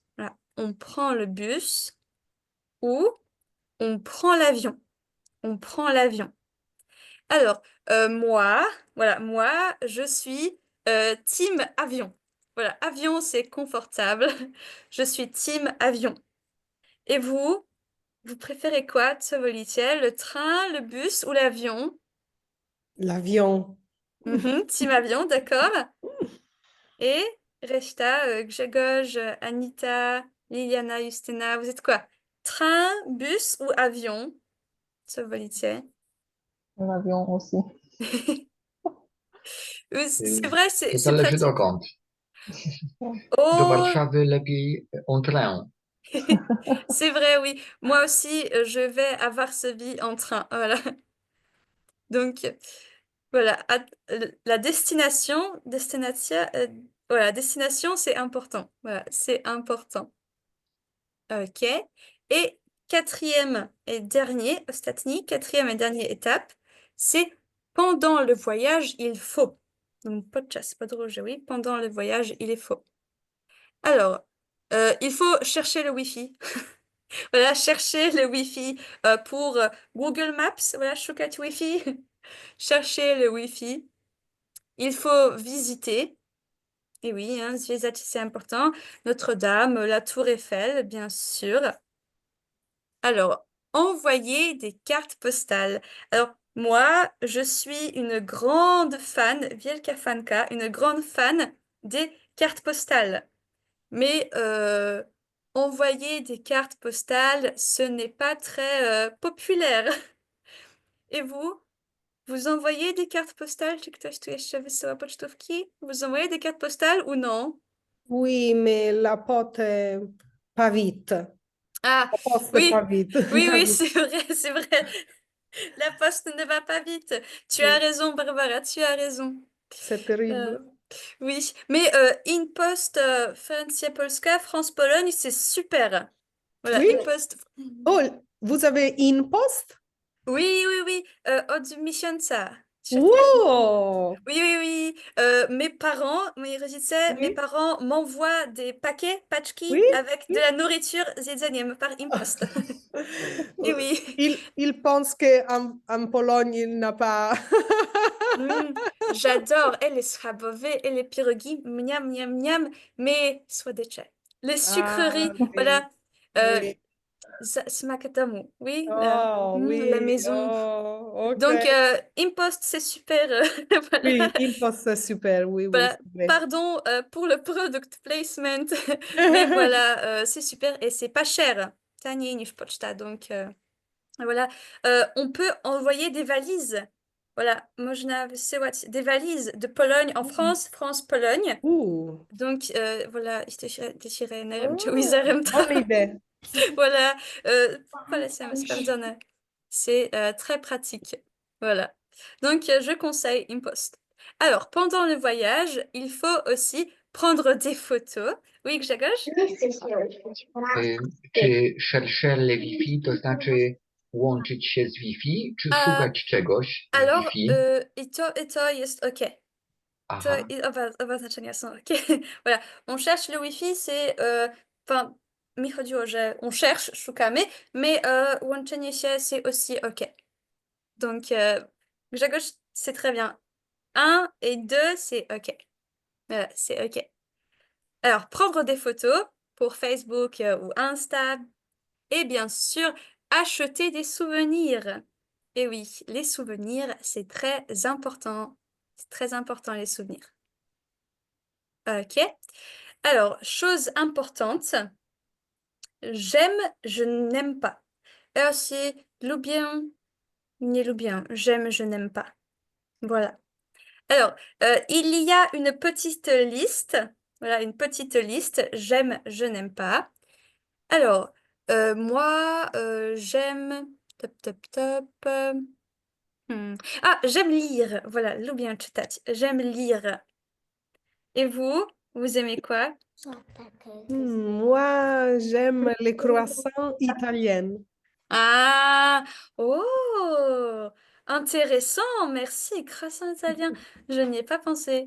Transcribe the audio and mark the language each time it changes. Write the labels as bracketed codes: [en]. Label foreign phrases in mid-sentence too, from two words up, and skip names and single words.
[fr] Voilà, on prend le bus ou on prend l'avion. On prend l'avion. Alors, moi, je suis team avion. Voilà, avion, c'est confortable. Je suis team avion. Et vous préférez quoi, [pl] co wolicie? [fr] Le train, le bus ou l'avion? L'avion. Team avion, d'accord. Et reszta, Grzegorz, Anita, Liliana, Justyna, vous êtes quoi? Train, bus ou avion? [pl] Co wolicie? [fr] L'avion aussi. C'est vrai, [pl] To [fr] c'est [pl] zależy [fr] pratique. [pl] dokąd. Do Oh, Warszawy lepiej [fr] en train. c'est vrai, oui. Moi aussi, je vais à Varsovie en train. Voilà. Donc, Voilà, la voilà, destination, c'est important. Voilà, c'est important. Ok. Et quatrième et dernier, ostatni, quatrième et dernière étape, c'est pendant le voyage, il faut. Donc, [pl] podczas podróży, [fr] oui, pendant le voyage, il est faux. Alors, il faut chercher le Wi-Fi. Voilà, chercher le Wi-Fi pour Google Maps. Voilà, [pl] szukać Wi-Fi. [fr] Chercher le Wi-Fi. Il faut visiter. Et oui, hein, zwiedzać, c'est important. Notre-Dame, la Tour Eiffel, bien sûr. Alors, envoyer des cartes postales. Alors, moi, je suis une grande fan, [pl] wielka fanka, [fr] une grande fan des cartes postales. Mais envoyer des cartes postales, ce n'est pas très populaire. Et vous? Vous envoyez des cartes postales? [pl] Czy ktoś tu jeszcze wysyła pocztówki? [fr] Vous envoyez des cartes postales ou non? Oui, mais la pote pas vite. Ah, La poste oui, pas vite. oui, Pas oui, vite. c'est vrai, c'est vrai. La poste ne va pas vite. Tu as raison, Barbara, tu as raison. C'est terrible. Oui, mais InPost [pl] Francja Polska, [fr] France-Pologne, c'est super. Voilà, Oui. InPost. Oh, vous avez une poste? Oui, oui, oui, [pl] od miesiąca. Wow! [fr] Oui, oui, oui. Mes parents, [pl] moi rodzice, [fr] Oui. mes parents m'envoient des paquets, paczki, Oui, avec de la nourriture zjedzeniem par InPost. Et oui. Il pense qu'en en Pologne, il n'a pas. J'adore et les schabowy et les pierogi, miam, miam, miam, mais słodycze. Les sucreries, Ah, oui. voilà. Oui. [pl] Smak domu, [fr] oui, Oh, la oui. maison. Oh, ok. Donc, InPost, c'est super. Voilà. Oui, il poste super. Oui, oui, Voilà. c'est vrai. Pardon pour le [en] product placement, [fr] mais voilà, c'est super et c'est pas cher. [pl] Taniej niż poczta, [fr] donc voilà. On peut envoyer des valises. Voilà, [pl] można wysyłać [fr] des valises de Pologne en France, France-Pologne. Donc voilà, [pl] jesteście nerem czy wizerem, to [fr] Bonne idée. voilà, [pl] polecam, sprawdzone. [fr] C'est très pratique. Voilà. Donc, je conseille InPost. Alors, pendant le voyage, il faut aussi prendre des photos. Oui, Grzegorz? [pl] Czy szerszele Wi-Fi to znaczy łączyć się z Wi-Fi, czy A, szukać czegoś w [fr] Alors, [pl] Wi-Fi? et to jest OK. To Aha. oba znaczenia są OK. [fr] Voilà. On cherche le Wi-Fi, c'est... Enfin, [pl] mi chodziło, że [fr] on cherche, [pl] szukamy, mais łączenie się, [fr] c'est aussi OK. Donc, Grzegorz, c'est très bien. 1 et 2, c'est OK. Voilà, c'est OK. Alors, prendre des photos pour Facebook ou Insta. Et bien sûr, acheter des souvenirs. Et oui, les souvenirs, c'est très important. C'est très important, les souvenirs. OK. Alors, chose importante. J'aime, je n'aime pas. Alors, c'est [pl] lubię, nie lubię. [fr] J'aime, je n'aime pas. Voilà. Alors, il y a une petite liste. Voilà, une petite liste. J'aime, je n'aime pas. Alors, moi, j'aime... Top, top, top. Ah, j'aime lire. Voilà, [pl] lubię czytać. [fr] J'aime lire. Et vous, vous aimez quoi? Moi, j'aime les croissants italiens. Ah, oh, intéressant, merci. Croissant italien, je n'y ai pas pensé.